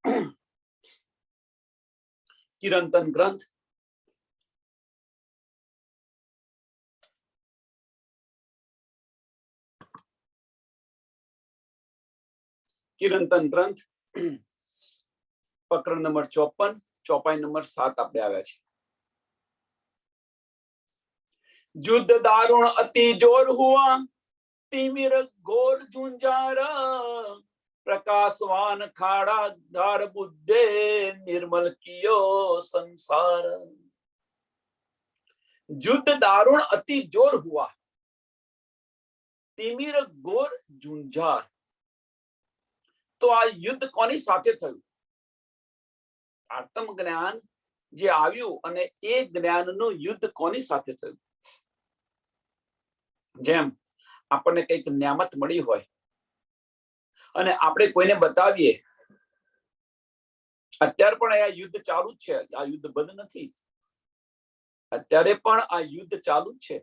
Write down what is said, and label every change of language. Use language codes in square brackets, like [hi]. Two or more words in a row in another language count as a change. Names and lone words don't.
[hi] किरंतन ग्रंथ किरंतन ग्रंथ प्रकरण नंबर 54, चौपाई नंबर 7 [gu] આપણે આવ્યા છે। [hi] युद्ध दारुण अति जोर हुआ, तिमिर घोर झुंझार, प्रकाशवान खाड़ा धार बुद्धे, निर्मल कियो संसार। युद्ध दारुण अति जोर हुआ, तिमिर घोर झुंझार। [gu] તો આ યુદ્ધ કોની સાથે थયું? આત્મ જ્ઞાન જે આવ્યું અને એ જ્ઞાનનું યુદ્ધ કોની સાથે થયું? જેમ આપણને કઈક નિયામત મળી હોય અને આપણે કોઈને બતાવીએ, અત્યારે પણ આ યુદ્ધ ચાલુ જ છે, આ યુદ્ધ બંધ નથી, અત્યારે પણ આ યુદ્ધ ચાલુ જ છે।